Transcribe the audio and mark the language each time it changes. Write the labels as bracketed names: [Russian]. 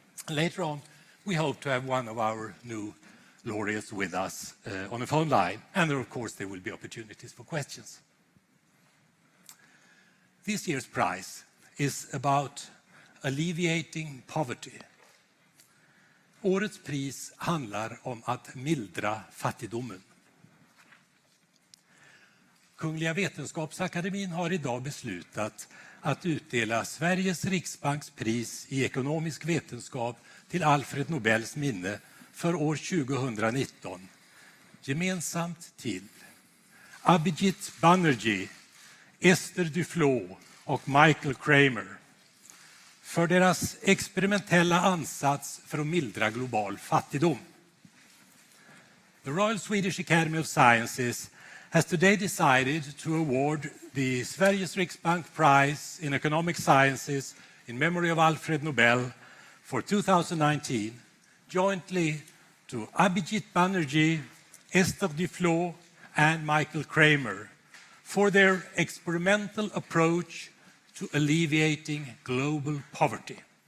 [English] Later on, we hope to have one of our new laureates with us on a phone line, and of course there will be opportunities for questions. This year's prize is about alleviating poverty. [Swedish] Årets pris handlar om att mildra fattigdomen. Kungliga Vetenskapsakademin har idag beslutat att utdela Sveriges Riksbanks pris i ekonomisk vetenskap till Alfred Nobels minne för år 2019, gemensamt till Abhijit Banerjee, Esther Duflo och Michael Kremer för deras experimentella ansats för att mildra global fattigdom. [English] The Royal Swedish Academy of Sciences has today decided to award the Sveriges Riksbank Prize in Economic Sciences in memory of Alfred Nobel for 2019 jointly to Abhijit Banerjee, Esther Duflo, and Michael Kremer for their experimental approach to alleviating global poverty.